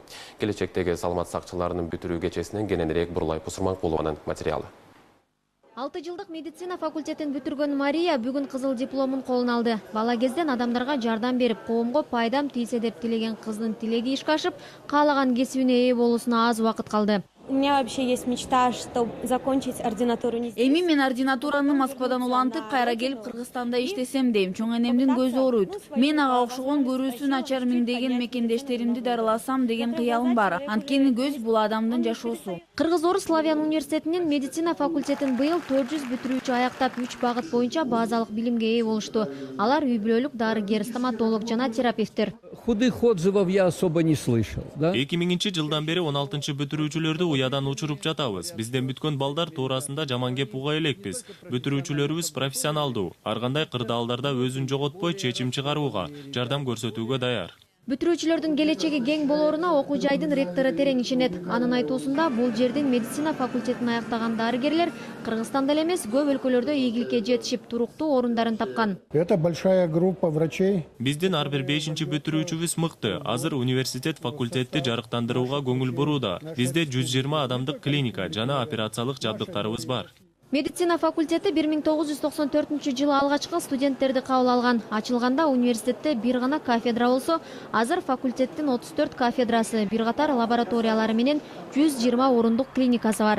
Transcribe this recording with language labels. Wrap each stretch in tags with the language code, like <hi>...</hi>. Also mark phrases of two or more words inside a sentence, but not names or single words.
<ky>Келечектеги саламат сакчыларынын бүтүрүү кечесинен кененирээк Бурлай Пусурманкулованын материалы. 6 жылдык медицина факультетин бүтүргөн Мария бүгүн кызыл дипломун колуна алды. Бала кезден адамдарга жардам берип, коомго пайдам тийсе деп тилеген кыздын тилеги ишке ашып, каалаган кесибине ээ болуусуна аз убакыт калды.</ky> <ru>У меня вообще есть мечта, чтобы закончить ординатуру.</ru> <ky>Эми мен ординатураны Москвадан улантып, кайра келип Кыргызстанда иштесем дейм. Чоң энемдин көзү ооруйт. Мен ага окшогон көрүүсү начар миңдеген мекендештеримди дарыласам деген кыялым бар. Анткени көз бул адамдын жашоосу. Кыргыз-Орус Славян университетинин медицина факультетин быйыл 400 бүтүрүүчү аяктап 3 багыт боюнча базалык билимге ээ болушту. Алар үй бүлөлүк дарыгер, стоматолог жана терапевттер.</ky> <ru>Худых отзывов я особо не слышал. Да?</ru> <ky>2000 жылдан бери 16 бүтүрүүчүлөрдү уядан учуруп жатабыз. Бизден бүткөн балдар туурасында жаман кеп уга элекпиз. Бүтүрүүчүлөрүбүз профессионалдуу. Ар кандай кырдаалдарда өзүн жоготпой чечим чыгарууга, жардам көрсөтүүгө даяр. Бүтүрүүчүлөрдүн келечеги кең болоруна окуу жайдын ректору терең ишенет. Анын айтуусунда бул жердин медицина факультетин аяктаган дарыгерлер Кыргызстанда эле эмес көп өлкөлөрдө ийгиликке жетишип туруктуу орундарын тапкан.</ky> <ru>Это большая группа врачей.</ru> <ky>Биздин ар бир 5-чи бүтүрүүчүбүз мыкты. Азыр университет факультетти жарыктандырууга көңүл бурууда. Бизде 120 адамдык клиника жана операциялык жабдыктарыбыз бар. Медицина факультети 1994 алгачкы студенттерди кабыл алган. Ачылганда университетте бир гана кафедра болсо, азыр факультеттин 34 кафедрасы, бир катар лабораториялары менен 120 орундук клиникасы бар.</ky>